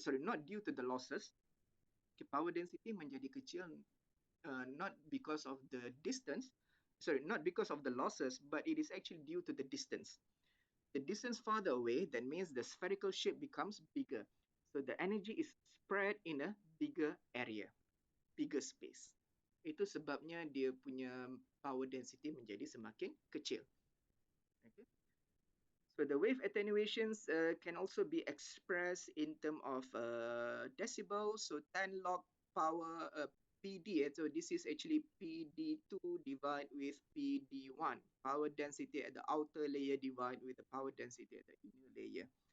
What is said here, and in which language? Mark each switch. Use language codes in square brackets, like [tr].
[en] Not due to the losses. Okay, power density [ms] menjadi kecil [en] not because of the distance, not because of the losses, but it is actually due to the distance. The distance farther away, that means the spherical shape becomes bigger. So the energy is spread in a bigger area, bigger space. [ms] Itu sebabnya dia punya power density menjadi semakin kecil. Okay. [en] So the wave attenuations can also be expressed in terms of decibels. So 10 log power PD. So this is actually PD2 divided with PD1. Power density at the outer layer divided with the power density at the inner layer.